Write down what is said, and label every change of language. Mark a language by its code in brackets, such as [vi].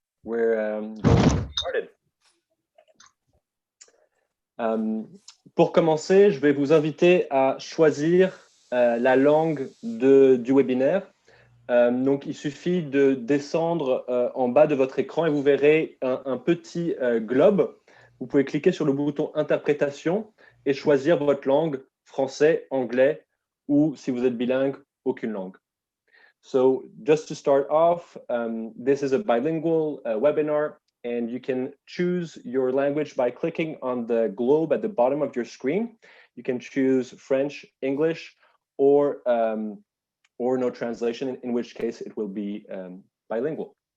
[en] We're going to get started. [fr] Pour commencer, je vais vous inviter à choisir la langue du webinaire. Donc, il suffit de descendre en bas de votre écran et vous verrez un petit globe. Vous pouvez cliquer sur le bouton interprétation et choisir votre langue, français, anglais ou si vous êtes bilingue, aucune langue. [en] So just to start off, this is a bilingual webinar and you can choose your language by clicking on the globe at the bottom of your screen. You can choose French, English, or no translation, in which case it will be bilingual.